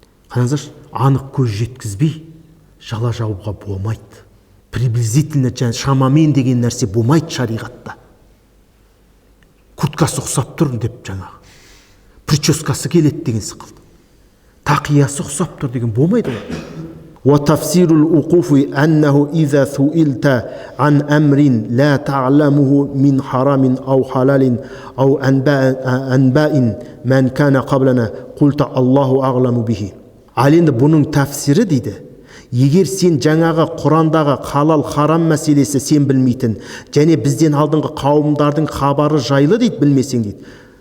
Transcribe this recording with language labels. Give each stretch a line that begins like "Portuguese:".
Kazakh: Қараңыздаршы, анық көз жеткізбей жала жауға болмайды. Приблизительно шамамен деген нәрсе болмайды шариғатта. Курткасы ұқсап тұр деп жаңағы. Прическасы келеді деген сықылды. Тақиясы ұқсап тұр деген болмайды ғой.
Arabic: وتفسير الوقوف أنه إذا سئلت عن أمر لا تعلمه من حرام أو حلال أو أنباء من كان قبلنا قلت الله أعلم به.
Kazakh: Ал бұның тәфсірі дейді. Егер сен жаңағы Құрандағы халал харам мәселесі сен білмейтін, және бізден алдыңғы қауымдардың хабары жайлы дейді, білмесең дейді.